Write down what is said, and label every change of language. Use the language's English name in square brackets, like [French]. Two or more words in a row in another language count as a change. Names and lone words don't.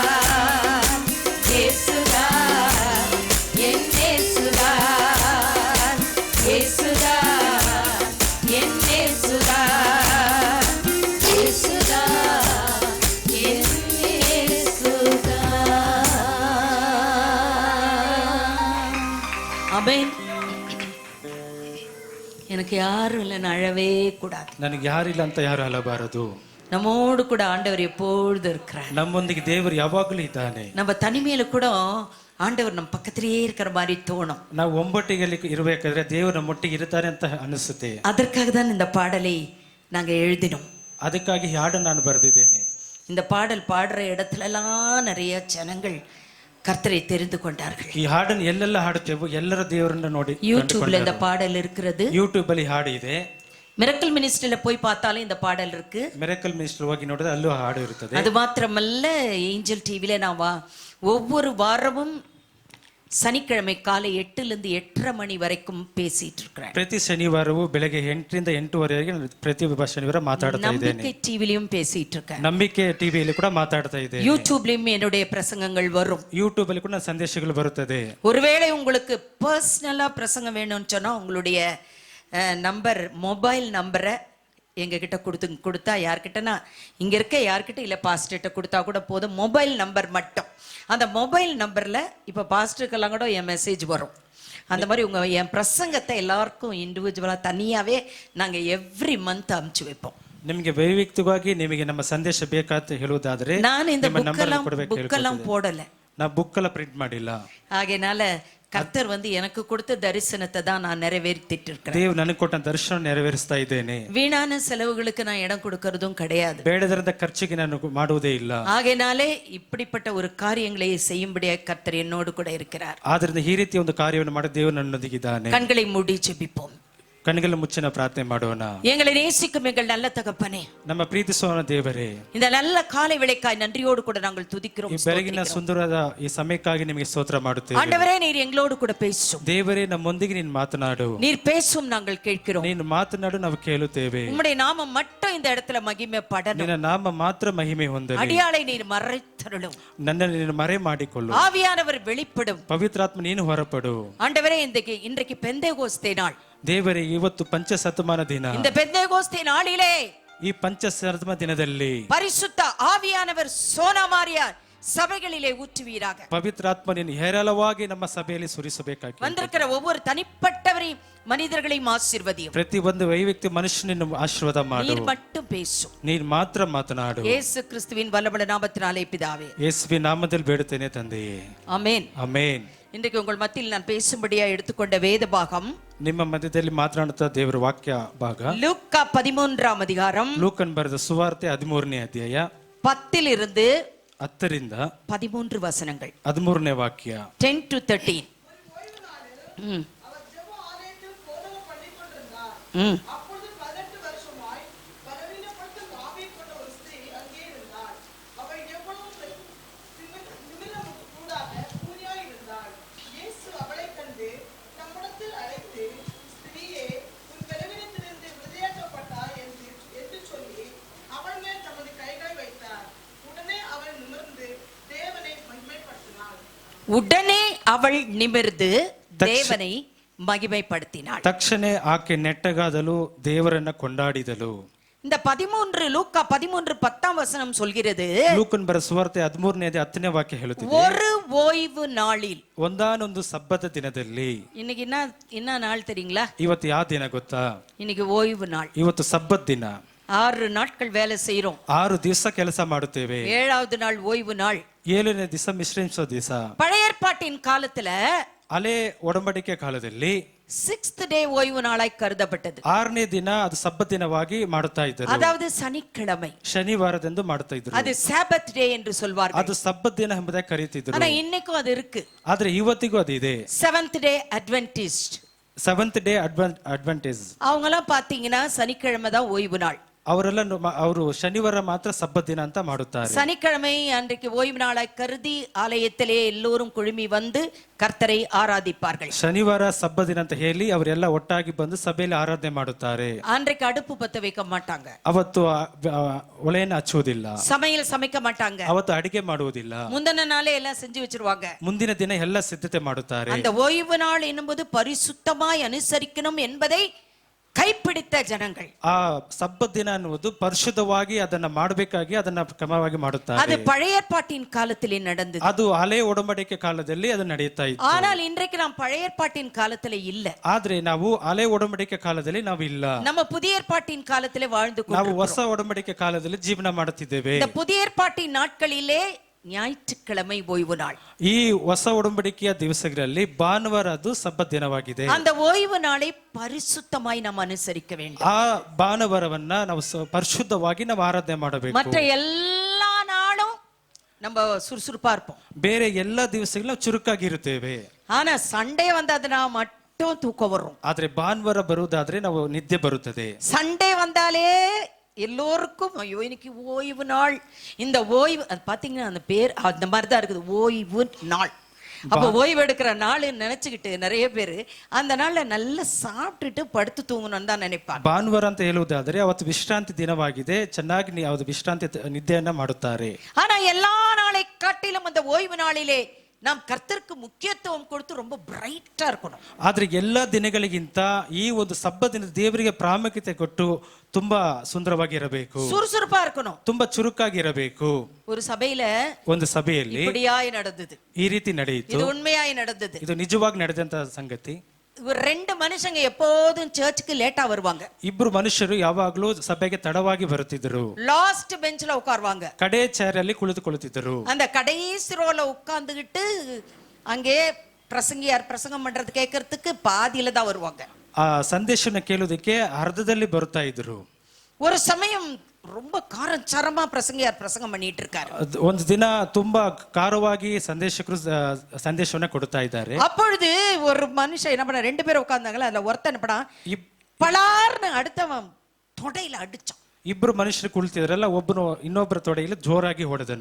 [Tamil] இயேசுதா என் இயேசுதா இயேசுதா என் இயேசுதா இயேசுதா என் இயேசுதா ஆமென் எனக்கு யாரும் இல்லை நான் அழவே கூடாது [Kannada] ನನಗೆ ಯಾರಿಲ್ಲ ಅಂತ ಯಾರು ಅಳಬಾರದು. [Tamil] நம்மோடு கூட ஆண்டவர் எப்பொழுது இருக்கிறார் [Kannada] ನಮ್ಮೊಂದಿಗೆ ದೇವರು ಯಾವಾಗಲೂ ಇದ್ದಾನೆ. [Tamil] நம்ம தனிமையில கூட ஆண்டவர் நம்ம பக்கத்திலேயே இருக்கிற மாதிரி தோணும். [Kannada] ನಾವು ಒಬ್ಬಟ್ಟಿಗೆ ಇರಬೇಕಾದ್ರೆ ದೇವರು ನಮ್ಮೊಟ್ಟಿಗೆ ಇರ್ತಾರೆ ಅಂತ ಅನಿಸುತ್ತೆ. [Tamil] அதற்காக தான் இந்த பாடலை நாங்க எழுதினோம். [Kannada] ಅದಕ್ಕಾಗಿ ಹಾಡನ್ನು ನಾನು ಬರೆದಿದ್ದೇನೆ. [Tamil] இந்த பாடல் பாடுற இடத்துலலாம் நிறைய ஜனங்கள் கர்த்தரை தெரிந்து கொண்டார்கள். [Kannada] ಈ ಹಾಡನ್ನು ಎಲ್ಲೆಲ್ಲ ಹಾಡುತ್ತೇವೋ ಎಲ್ಲರ ದೇವರನ್ನ ನೋಡಿ [Tamil] யூடியூப்ல இந்த பாடல் இருக்கிறது. [Kannada] ಯೂಟ್ಯೂಬ್ ಅಲ್ಲಿ ಹಾಡು ಇದೆ. [Tamil] மிரக்கல் மினிஸ்ட்ரியில போய் பார்த்தாலும் இந்த பாடல் இருக்கு. [Kannada] ಮಿರಕಲ್ ಮಿನಿಸ್ಟರ್ ಹೋಗಿ ನೋಡಿದ್ರೆ ಅಲ್ಲೂ ಹಾಡು ಇರುತ್ತದೆ. [Tamil] அது மாத்திரமல்ல ஏஞ்சல் டிவில நான் ஒவ்வொரு வாரமும் சனிக்கிழமை காலை 8 to 8:30 மணி வரைக்கும் பேசிட்டு இருக்கிறேன். [Kannada] ಪ್ರತಿ ಶನಿವಾರವೂ ಬೆಳಗ್ಗೆ 8 ರಿಂದ 8:30ವರೆಗೆ ಪ್ರತಿ ಶನಿವಾರ ಮಾತಾಡ್ತಾ ಇದ್ದೇನೆ. [Tamil] நம்பிக்கை டிவிலையும் பேசிட்டு இருக்கேன். [Kannada] ನಂಬಿಕೆ ಟಿವಿಯಲ್ಲಿ ಕೂಡ ಮಾತಾಡ್ತಾ ಇದ್ದೇನೆ. [Tamil] யூடியூப்லயும் என்னுடைய பிரசங்கங்கள் வரும். [Kannada] ಯೂಟ್ಯೂಬ್ ಅಲ್ಲಿ ಕೂಡ ಸಂದೇಶಗಳು ಬರುತ್ತದೆ. [Tamil] ஒருவேளை உங்களுக்கு பர்சனலா பிரசங்கம் வேணும்னு சொன்னா உங்களுடைய நம்பர் மொபைல் நம்பரை எங்ககிட்ட கொடுத்தா யார்கிட்டனா இங்க இருக்க யார்கிட்ட இல்லை பாஸ்டர்கிட்ட கொடுத்தா கூட போதும். மொபைல் நம்பர் மட்டும், அந்த மொபைல் நம்பர்ல இப்ப பாஸ்டருக்கெல்லாம் கூட என் மெசேஜ் வரும். அந்த மாதிரி என் பிரசங்கத்தை எல்லாருக்கும் இண்டிவிஜுவலா தனியாவே நாங்க [English] every month [Tamil] ಅಮ್ಚು வைப்போம். [Kannada] ನಿಮಗೆ ವೈಯಕ್ತಿಕವಾಗಿ ನಿಮಗೆ ನಮ್ಮ ಸಂದೇಶ ಬೇಕಾದ ಹೇಳುವುದಾದ್ರೆ [Tamil] ನಾನು இந்த புக்கெல்லாம் போடல, நான் புக்கெல்லாம் பிரிண்ட் ಮಾಡಿಲ್ಲ. ஆகையினால கர்த்தர் எனக்கு கொடுத்த தரிசனத்தை தான் நான் நிறைவேற்றிட்டு இருக்கிறேன். [Kannada] ದೇವರು ನನಗೆ ಕೊಟ್ಟ ದರ್ಶನ ನೆರವೇರಿಸ್ತಾ ಇದ್ದೇನೆ. [Tamil] வீணான செலவுகளுக்கு நான் இடம் கொடுக்கறதும் கிடையாது. [Kannada] ಬೇಡದರದ ಖರ್ಚಿಗೆ ನಾನು ಮಾಡುವುದೇ ಇಲ್ಲ. [Tamil] ஆகையினாலே இப்படிப்பட்ட ஒரு காரியங்களை செய்யும்படியாக கர்த்தர் என்னோடு கூட இருக்கிறார். [Kannada] ಆದ್ದರಿಂದ ಈ ರೀತಿಯ ಒಂದು ಕಾರ್ಯವನ್ನು ಮಾಡಿ ದೇವರು ನನ್ನೊಂದಿಗಿದ್ದಾನೆ. [Tamil] கண்களை மூடி ஜெபிப்போம். [Kannada] ಕಣ್ಣುಗಳ ಮುಚ್ಚಿನ ಪ್ರಾರ್ಥನೆ ಮಾಡೋಣ. [Tamil] எங்களை நேசிக்கும் எங்கள் நல்ல தகப்பனே, [Kannada] ನಮ್ಮ ಪ್ರೀತಿಸುವ ದೇವರೇ, [Tamil] இந்த நல்ல காலை வேளைக்காய் நன்றியோடு கூட நாங்கள் துதிக்கிறோம். [Kannada] ಈ ಬೆಳಗಿನ ಸುಂದರವಾದ ಈ ಸಮಯಕ್ಕಾಗಿ ನಿಮಗೆ ಸ್ತೋತ್ರ ಮಾಡುತ್ತೇವೆ. [Tamil] ஆண்டவரே, நீர் எங்களோடு கூட பேசும். [Kannada] ದೇವರೇ, ನಮ್ಮೊಂದಿಗೆ ನೀನು ಮಾತನಾಡು. [Tamil] நீர் பேசும், நாங்கள் கேட்கிறோம். [Kannada] ನೀನು ಮಾತನಾಡು, ನಾವು ಕೇಳುತ್ತೇವೆ. [Tamil] உம்முடைய நாமம் மட்டும் இந்த இடத்துல மகிமைப்படணும். [Kannada] ನಿನ್ನ ನಾಮ ಮಾತ್ರ ಮಹಿಮೆ ಹೊಂದಲಿ. [Tamil] அடியாளை நீர் மறைத்தருளும். [Kannada] ನನ್ನನ್ನು ನೀನು ಮರೆ ಮಾಡಿಕೊಳ್ಳು. [Tamil] ஆவியானவர் வெளிப்படும். [Kannada] ಪವಿತ್ರಾತ್ಮ ನೀನು ಹೊರಪಡು. [Tamil] ஆண்டவரே, இன்றைக்கு பெந்தேகோஸ்தே நாள். [Kannada] ದೇವರೇ, ಇವತ್ತು ಪಂಚಶತಮಾನ ದಿನ. [Tamil] இந்த பெந்தேகோஸ்தே நாளிலே, [Kannada] ಈ ಪಂಚಶತಮಾನ ದಿನದಲ್ಲಿ [Tamil] பரிசுத்த ஆவியானவர் சோனாமாரியா சபைகளிலே ஊற்றுவீராக. [Kannada] ಪವಿತ್ರಾತ್ಮ ನೀನು ಹೇರಳವಾಗಿ ನಮ್ಮ ಸಭೆಯಲ್ಲಿ ಸುರಿಸಬೇಕಾಗಿ [Tamil] வந்திருக்கிற ஒவ்வொரு தனிப்பட்டவரையும் மனிதர்களையும் ஆசீர்வதியும். [Kannada] ಪ್ರತಿ ಒಂದು ವೈಯಕ್ತಿ ಮನುಷ್ಯನನ್ನು ಆಶೀರ್ವಾದ ಮಾಡು. [Tamil] நீர் மட்டும் பேசும். [Kannada] ನೀನು ಮಾತ್ರ ಮಾತನಾಡು. [Tamil] இயேசு கிறிஸ்துவின் வல்லமையுள்ள நாமத்தினாலே பிதாவே, [Kannada] ಯೇಸುವಿನ ನಾಮದಲ್ಲಿ ಬೇಡುತ್ತೇನೆ ತಂದೆಯೇ, [Tamil] ஆமென். [Kannada] ಆಮೆನ್. [Tamil] இன்றைக்கு உங்கள் மத்தியில் நான் பேசும்படியா எடுத்துக்கொண்ட வேத பாகம் [Kannada] ನಿಮ್ಮ ಮಧ್ಯದಲ್ಲಿ ಮಾತನಾಡುತ್ತಾ ದೇವರ ವಾಕ್ಯ ಭಾಗ [Tamil] லூக்கா 13ஆம் அதிகாரம், [Kannada] ಲೂಕನ್ ಬರೆದ ಸುವಾರ್ತೆ 13ನೇ ಅಧ್ಯಾಯ 10 10ರಿಂದ [Tamil] 13 வசனங்கள். [Kannada] 13ನೇ ವಾಕ್ಯ. [Tamil] 10 to 13. அப்பொழுது 18 வருஷமாய் பலவீனப்பட்ட ஆவி கொண்ட ஒரு ஸ்திரீ அங்கே இருந்தாள். அவள் எவ்வளவு நிமிடம் கூடாக கூனியாய் இருந்தாள். இயேசு அவளை கண்டு தம்மிடத்தில் அழைத்து, ஸ்திரீயே, உன் பலவீனத்திலிருந்து விடுதலையாக்கப்பட்டாய் என்று சொல்லி அவள் மேல் தமது கைகளை வைத்தார். உடனே அவள் நிமிர்ந்து தேவனை மகிமைப்படுத்தினாள். உடனே அவள் நிமிர்ந்து தேவனை மகிமைப்படுத்தினாள். [Kannada] ತಕ್ಷಣ ಆಕೆ ನೆಟ್ಟಗಾದಲು, ದೇವರನ್ನ ಕೊಂಡಾಡಿದಳು. [Tamil] இந்த 13 லூக்கா 13:10 வசனம் சொல்கிறது, [Kannada] ಲೂಕನ್ ಬರೆದ ಸುವಾರ್ತೆ 13ನೇ ಅಧ್ಯಾಯ 10ನೇ ವಾಕ್ಯ ಹೇಳುತ್ತಿದೆ, [Tamil] ஒரு ஓய்வு நாளில். [Kannada] ಒಂದಾನೊಂದು ಸಬ್ಬತ ದಿನದಲ್ಲಿ. [Tamil] இன்னைக்கு என்ன நாள் தெரியுங்களா? [Kannada] ಇವತ್ತು ಯಾವ ದಿನ ಗೊತ್ತಾ? [Tamil] இன்னைக்கு ஓய்வு நாள். [Kannada] ಇವತ್ತು ಸಬ್ಬತ್ ದಿನ. [Tamil] 6 நாட்கள் வேலை செய்யறோம். [Kannada] 6 ದಿವಸ ಕೆಲಸ ಮಾಡುತ್ತೇವೆ. [Tamil] 7வது நாள் ஓய்வு நாள். [Kannada] 7ನೇ ದಿವಸ ವಿಶ್ರಮಿಸೋ ದಿವಸ. [Tamil] பழைய ஏற்பாட்டின் காலத்துல [Kannada] ಹಳೆ ಒಡಂಬಡಿಕೆ ಕಾಲದಲ್ಲಿ [Tamil] 6th டே ஓய்வு நாளாய் கருதப்பட்டது. [Kannada] 6ನೇ ದಿನ ಅದು ಸಬ್ಬತ್ ದಿನವಾಗಿ ಮಾಡುತ್ತಾ ಇದ್ದರು. [Tamil] அதாவது சனிக்கிழமை, [Kannada] ಶನಿವಾರದಂದು ಮಾಡುತ್ತಾ ಇದ್ರು. [Tamil] அது [English] Sabbath day [Tamil] என்று சொல்வார்கள். [Kannada] ಅದು ಸಬ್ಬತ್ ದಿನ ಎಂಬುದಾಗಿ ಕರೀತಿದ್ರು. [Tamil] ஆனா இன்னைக்கும் அது இருக்கு. [Kannada] ಆದ್ರೆ ಇವತ್ತಿಗೂ ಅದು ಇದೆ. [Tamil] 7th டே அட்வென்டிஸ்ட், [Kannada] ಸೆವೆಂತ್ ಡೇ ಅಡ್ವಾಂಟೇಜ್. [Tamil] அவங்க எல்லாம் பாத்தீங்கன்னா சனிக்கிழமை தான் ஓய்வு நாள். [Kannada] ಅವರೆಲ್ಲ ಅವರು ಶನಿವಾರ ಮಾತ್ರ ಸಬ್ಬತ್ ದಿನ ಅಂತ ಮಾಡುತ್ತಾರೆ. [Tamil] சனிக்கிழமை அன்றைக்கு ஓய்வு நாளாய் கருதி ஆலயத்திலே எல்லோரும் குழுமி வந்து கர்த்தரை ஆராதிப்பார்கள். [Kannada] ಶನಿವಾರ ಸಬ್ಬತ್ ದಿನ ಅಂತ ಹೇಳಿ ಅವರೆಲ್ಲ ಒಟ್ಟಾಗಿ ಬಂದು ಸಭೆಯಲ್ಲಿ ಆರಾಧನೆ ಮಾಡುತ್ತಾರೆ. [Tamil] அன்றைக்கு அடுப்பு பத்த வைக்க மாட்டாங்க, [Kannada] ಅವತ್ತು ಒಲೆಯನ್ನು ಹಚ್ಚುವುದಿಲ್ಲ, [Tamil] சமையல் சமைக்க மாட்டாங்க, [Kannada] ಅವತ್ತು ಅಡಿಗೆ ಮಾಡುವುದಿಲ್ಲ. [Tamil] முந்தின நாளே எல்லாம் செஞ்சு வச்சிருவாங்க. [Kannada] ಮುಂದಿನ ದಿನ ಎಲ್ಲ ಸಿದ್ಧತೆ ಮಾಡುತ್ತಾರೆ. [Tamil] அந்த ஓய்வு நாள் என்னும்போது பரிசுத்தமாய் அனுசரிக்கணும் என்பதை கைப்பிடித்த ಜನங்கள். [Kannada] ಆ ಸಬ್ಬತ್ ದಿನ ಅನ್ನುವುದು ಪರಿಶುದ್ಧವಾಗಿ ಅದನ್ನ ಮಾಡಬೇಕಾಗಿ ಅದನ್ನ ಕ್ರಮವಾಗಿ [Tamil] அது [Kannada] ಮಾಡುತ್ತಾರೆ. [Tamil] பழைய ஏற்பாட்டின் காலத்திலே நடந்தது. [Kannada] ಅದು ಹಳೆ ಒಡಂಬಡಿಕೆ ಕಾಲದಲ್ಲಿ ಅದು ನಡೆಯುತ್ತಾ ಇತ್ತು. [Tamil] ஆனால் இன்றைக்கு நாம் பழைய ஏற்பாட்டின் காலத்திலே இல்ல. [Kannada] ಆದ್ರೆ ನಾವು ಹಳೆ ಒಡಂಬಡಿಕೆ ಕಾಲದಲ್ಲಿ ನಾವು ಇಲ್ಲ. [Tamil] நம்ம புதிய ஏற்பாட்டின் காலத்திலே வாழ்ந்து [Kannada] ನಾವು [Tamil] கொண்டிருக்கிறோம். [Kannada] ಹೊಸ ಒಡಂಬಡಿಕೆ ಕಾಲದಲ್ಲಿ ಜೀವನ ಮಾಡುತ್ತಿದ್ದೇವೆ. [Tamil] இந்த புதிய ஏற்பாட்டின் நாட்களிலே ஞாயிற்றுக்கிழமை ஓய்வு நாள். [Kannada] ಈ ಹೊಸ ಒಡಂಬಡಿಕೆಯ ದಿವಸಗಳಲ್ಲಿ ಭಾನುವಾರ ಅದು ಸಬ್ಬತ್ ದಿನವಾಗಿದೆ. [Tamil] அந்த ஓய்வு நாளை பரிசுத்தமாய் நாம் அனுசரிக்க வேண்டும். [Kannada] ಆ ಭಾನುವಾರವನ್ನ ನಾವು ಪರಿಶುದ್ಧವಾಗಿ ನಾವು ಆರಾಧನೆ ಮಾಡಬೇಕು. [Tamil] மற்ற எல்லா நாளும் நம்ம சுறுசுறுப்பா இருப்போம். [Kannada] ಬೇರೆ ಎಲ್ಲ ದಿವಸಗಳು ನಾವು ಚುರುಕಾಗಿರುತ್ತೇವೆ. [Tamil] ஆனா சண்டே வந்ததுனா மட்டும் தூக்கம் வரும். ಆದ್ರೆ ಭಾನುವಾರ ಬರುವುದಾದ್ರೆ ನಾವು ನಿದ್ದೆ ಬರುತ್ತದೆ. சண்டே வந்தாலே எல்லோருக்கும் ஐயோ இன்னைக்கு ஓய்வு நாள். இந்த ஓய்வு அது பாத்தீங்கன்னா அந்த பேர் அந்த மாதிரி தான் இருக்குது, ஓய்வு நாள். அப்ப ஓய்வு எடுக்கிற நாள் நினைச்சுக்கிட்டு நிறைய பேரு அந்த நாள்ல நல்லா சாப்பிட்டுட்டு படுத்து தூங்கணும்னு தான் நினைப்பாங்க. [Kannada] ಭಾನುವಾರ ಅಂತ ಹೇಳುವುದಾದ್ರೆ ಅವತ್ತು ವಿಶ್ರಾಂತಿ ದಿನವಾಗಿದೆ, ಚೆನ್ನಾಗಿ ಯಾವುದು ವಿಶ್ರಾಂತಿ ನಿದ್ದೆಯನ್ನ ಮಾಡುತ್ತಾರೆ. [Tamil] ஆனா எல்லா நாளை காட்டிலும் அந்த ஓய்வு நாளிலே நாம் கர்த்தருக்கு முக்கியத்துவம் கொடுத்து ரொம்ப பிரைட்டா இருக்கணும். [Kannada] ಆದ್ರೆ ಎಲ್ಲ ದಿನಗಳಿಗಿಂತ ಈ ಒಂದು ಸಬ್ಬ ದಿನ ದೇವರಿಗೆ ಪ್ರಾಮುಖ್ಯತೆ ಕೊಟ್ಟು ತುಂಬಾ ಸುಂದರವಾಗಿ ಇರಬೇಕು, [Tamil] சுறுசுறுப்பா இருக்கணும். [Kannada] ತುಂಬಾ ಚುರುಕಾಗಿ ಇರಬೇಕು. [Tamil] ஒரு சபையில [Kannada] ಒಂದು ಸಭೆಯಲ್ಲಿ [Tamil] இப்படியாய் நடந்தது. [Kannada] ಈ ರೀತಿ ನಡೆಯಿತು. [Tamil] இது உண்மையாய் நடந்தது. [Kannada] ಇದು ನಿಜವಾಗಿ ನಡೆದಂತ ಸಂಗತಿ. [Tamil] ரெண்டு மனுஷங்க எப்போதும் சர்ச்சுக்கு லேட்டா வருவாங்க. [Kannada] ಇಬ್ರು ಮನುಷ್ಯರು ಯಾವಾಗ್ಲೂ ಸಭೆಗೆ ತಡವಾಗಿ ಬರುತ್ತಿದ್ದರು. [English] last benchல [Tamil] உட்காருவாங்க. [Kannada] ಕಡೆ ಚೇರ್ ಅಲ್ಲಿ ಕುಳಿತುಕೊಳ್ಳುತ್ತಿದ್ದರು. [Tamil] அந்த கடைசி ரோல உட்கார்ந்துகிட்டு அங்கே பிரசங்கியார் பிரசங்கம் பண்றது கேட்கறதுக்கு பாதியில தான் வருவாங்க. [Kannada] ಆ ಸಂದೇಶನ ಕೇಳುವುದಕ್ಕೆ ಅರ್ಧದಲ್ಲಿ ಬರುತ್ತಾ ಇದ್ರು. [Tamil] ஒரு சமயம் ரொம்ப காரச்சாரமா பிரசங்கியார் பிரசங்கம் பண்ணிட்டு இருக்காரு. [Kannada] ಒಂದು ದಿನ ತುಂಬಾ ಕಾರವಾಗಿ ಸಂದೇಶಕರು ಸಂದೇಶವನ್ನ ಕೊಡ್ತಾ ಇದ್ದಾರೆ. [Tamil] அப்பொழுது ஒரு மனுஷன் என்ன பண்ண, ரெண்டு பேரும் உட்கார்ந்தாங்களா, அதுல ஒருத்தன் என்ன பண்ணா, பலார்னு அடுத்தவன் தொடையில அடிச்சான். [Kannada] ಇಬ್ರು ಮನುಷ್ಯರು ಕುಳಿತಿದ್ರಲ್ಲ, ಒಬ್ಬನು ಇನ್ನೊಬ್ಬರ ತೊಡೆಯಲ್ಲಿ ಜೋರಾಗಿ ಹೊಡೆದನು.